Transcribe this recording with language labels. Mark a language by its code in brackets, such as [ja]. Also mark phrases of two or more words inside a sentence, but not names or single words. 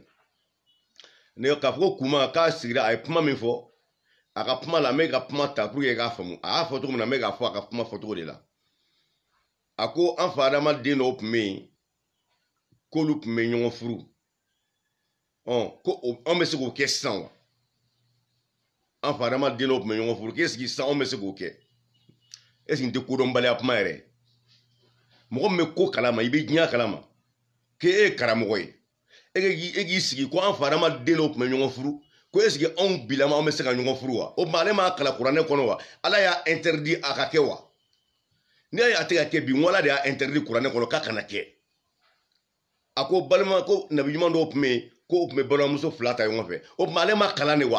[bm] Ne k'a fɔ ko Kuma k'a sigira a ye kuma min fɔ, a ka kuma la n bɛ ka kuma ta [fr] pour que [bm] i k'a faamu, a y'a fɔ cogo min na n bɛ k'a fɔ a ka kuma fɔcogo de la. A ko an fa adamaden dɔw tun bɛ yen k'olu tun bɛ ɲɔgɔn furu, ko anw bɛ se k'o kɛ sisan wa? An fa adamaden dɔw tun bɛ ɲɔgɔn furu k'e sigi sisan anw bɛ se k'o kɛ? [fr] Est-ce que [bm] n tɛ kodɔnbaliya kuma yɛrɛ? Mɔgɔ min bɛ ko kalama i bɛ diɲɛ kalama k'e ye karamɔgɔ ye, e k'i sigi ko an fa adamaden dɔw tun bɛ ɲɔgɔn furu, ko [fr] est-ce que [bm] anw bilama anw bɛ se ka ɲɔgɔn furu wa? O tuma ale m'a kalan kuranɛ kɔnɔ wa? Ala y'a interdit a ka kɛ wa? N'i y'a ye a tɛ ka kɛ bi, n ko Ala de y'a interdit kuranɛ kɔnɔ k'a kana kɛ. A ko balima ko nabi ɲuman dɔw tun bɛ yen k'o tun bɛ balimamuso fila ta ɲɔgɔn fɛ, o tuma ale ma kalan de wa?